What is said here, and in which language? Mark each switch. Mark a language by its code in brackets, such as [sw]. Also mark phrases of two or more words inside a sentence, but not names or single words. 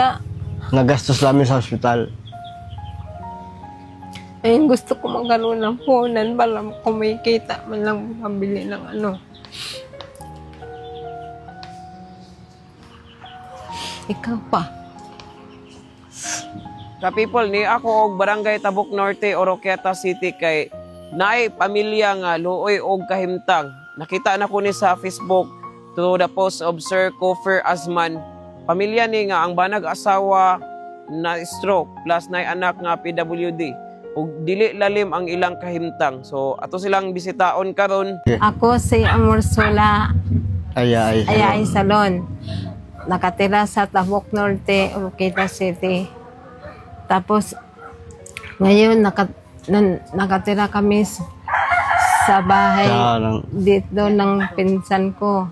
[tl] Nagastos namin sa ospital. Ayun, gusto ko magkaroon ng puhunan para kumikita man lang mabili ng ano. Ikaw pa. [ceb] Ka people ni ako og Barangay Tabuk Norte, Oroquieta City kay naay pamilya nga luoy og kahimtang. Nakita na ko ni sa Facebook [en] through the post of Sir Kofer Azman. [ceb] Pamilya ni nga ang banag asawa na stroke plus naay anak nga PWD. Ug dili lalim ang ilang kahimtang. So ato silang bisitaon karon. Ako si Amorsula Ay. Ayay Salon. [tl] Nakatira sa Tabuk Norte, Oroquieta City. Tapos, ngayon nakatira kami sa bahay dito ng pinsan ko.